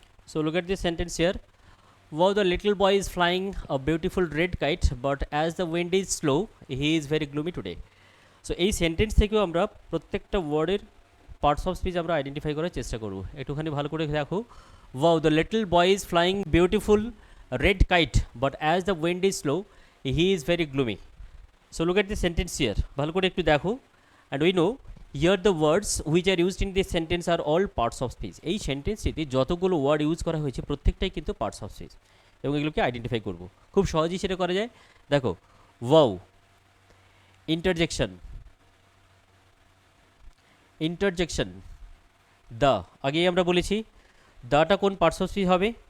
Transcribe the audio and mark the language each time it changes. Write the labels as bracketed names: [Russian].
[English] So look at this sentence here. Wow, the little boy is flying a beautiful red kite, but as the wind is slow, he is very gloomy today. [Bangla] So এই sentence থেকেও আমরা প্রত্যেকটা ওয়ার্ডের parts of speech আমরা identify করার চেষ্টা করব। একটুখানি ভালো করে দেখো। [English] Wow, the little boy is flying beautiful red kite, but as the wind is slow, he is very gloomy. So look at the sentence here. [Bangla] ভালো করে একটু দেখো, [English] and we know here the words which are used in this sentence are all parts of speech. [Bangla] এই সেন্টেন্সটিতে যতগুলো word use করা হয়েছে প্রত্যেকটাই কিন্তু পার্টস অফ স্পিচ, এবং এগুলোকে আইডেন্টিফাই করব। খুব সহজেই সেটা করা যায়। দেখো, ওয়াও, ইন্টারজেকশন, ইন্টারজেকশন, দ্য, আগেই আমরা বলেছি দ্যটা কোন পার্টস অফ স্পিচ হবে।